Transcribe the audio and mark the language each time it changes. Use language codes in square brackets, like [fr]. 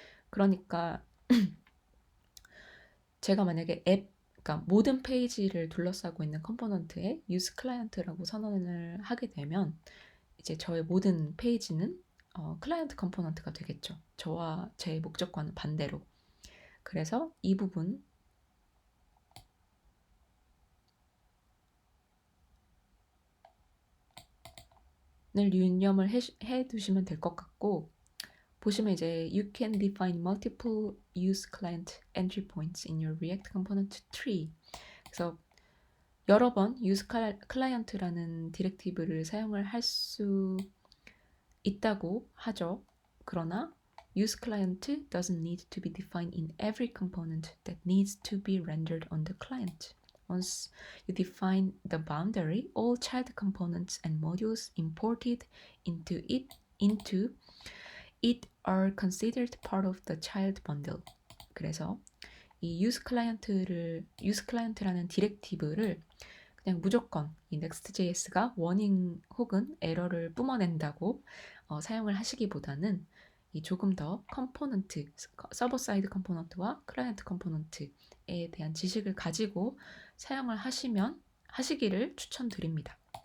[ko] 그러니까 제가 만약에 그러니까 모든 페이지를 둘러싸고 있는 컴포넌트에 use client라고 선언을 하게 되면 이제 저의 모든 페이지는 클라이언트 컴포넌트가 되겠죠. 저와 제 목적과는 반대로. 그래서 이 부분 을 유념을 해 두시면 될 것 같고 보시면 이제 [en] you can define multiple use client entry points in your React component tree. [ko] 그래서 여러 번 use client라는 디렉티브를 사용을 할 수 있다고 하죠. 그러나 [en] use client doesn't need to be defined in every component that needs to be rendered on the client. Once you define the boundary, all child components and modules imported into it are considered part of the child bundle. [ko] 그래서 이 use client라는 디렉티브를 그냥 무조건 이 Next.js가 워닝 혹은 에러를 뿜어낸다고 사용을 하시기보다는 이 조금 더 컴포넌트, 서버 사이드 컴포넌트와 클라이언트 컴포넌트에 대한 지식을 가지고 사용을 하시기를 추천드립니다.